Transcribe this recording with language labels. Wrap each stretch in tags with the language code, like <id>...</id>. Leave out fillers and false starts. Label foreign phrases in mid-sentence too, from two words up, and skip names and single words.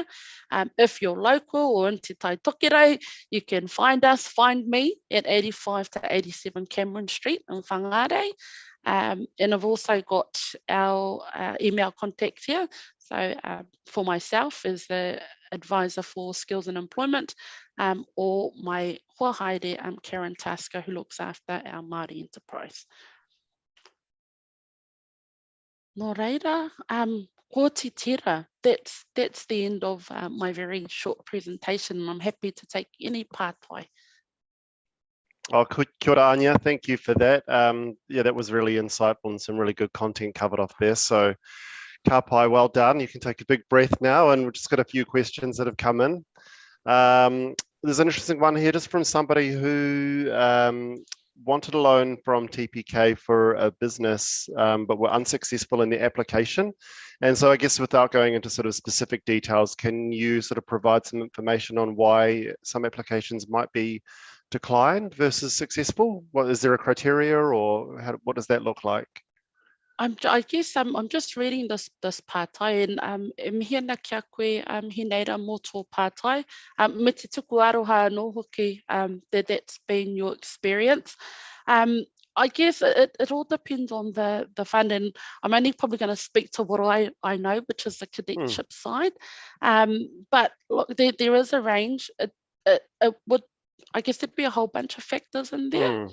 <en>If you're local or in Te Tai Tokerau, you can find me at 85 to 87 Cameron Street in Whangarei. And I've also got our email contacts here. So for myself as the advisor for skills and employment, or my huahaere, Karen Tasker, who looks after our Māori enterprise.</en> <mi>Nō reira, ko te tira.</mi> <en>That's the end of my very short presentation. I'm happy to take any pātai.</en> <mi>Oh, kia ora,</mi> <en>Anya. Thank you for that. Yeah, that was really insightful and some really good content covered off there. So,</en> <mi>ka pai,</mi> <en>well done. You can take a big breath now, and we've just got a few questions that have come in. There's an interesting one here just from somebody who wanted a loan from TPK for a business, but were unsuccessful in the application. And so I guess without going into sort of specific details, can you sort of provide some information on why some applications might be declined versus successful? What is there a criteria, or what does that look like? I guess I'm just reading this pātai, and</en> <mi>mihia na kia koe he neira mō tō pātai. Me te tuku aroha anō hoki</mi> <en>that's been your experience. I guess it all depends on the fund, and I'm only probably going to speak to what I know, which is the cadetship side. But look, there is a range. It would, I guess there'd be a whole bunch of factors in there.</en>